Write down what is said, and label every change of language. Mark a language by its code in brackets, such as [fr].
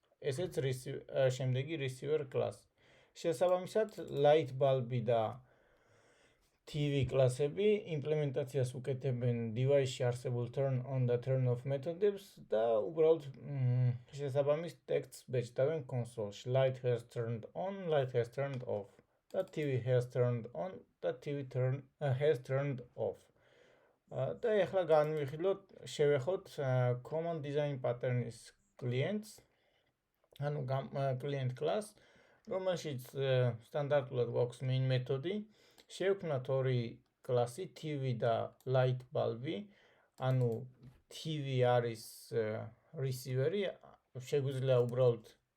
[ka] ესეც შემდეგი receiver კლასი. შესაბამისად, light bulb-ი და TV კლასები იმპლემენტაციას უკეთებენ device-ში არსებულ turn on და turn off მეთოდებს და უბრალოდ შესაბამის ტექსტს ბეჭდავენ კონსოლში. [en] Light has turned on, light has turned off [ka] და [en] TV has turned on და TV has turned off. [ka] და ეხლა შევეხოთ command design pattern-ის clients, ანუ client class, რომელშიც სტანდარტულად გვაქვს main მეთოდი. შევქმნათ ორი კლასი, TV და light bulb-ი, ანუ TV არის receiver-ი, შეგვიძლია უბრალოდ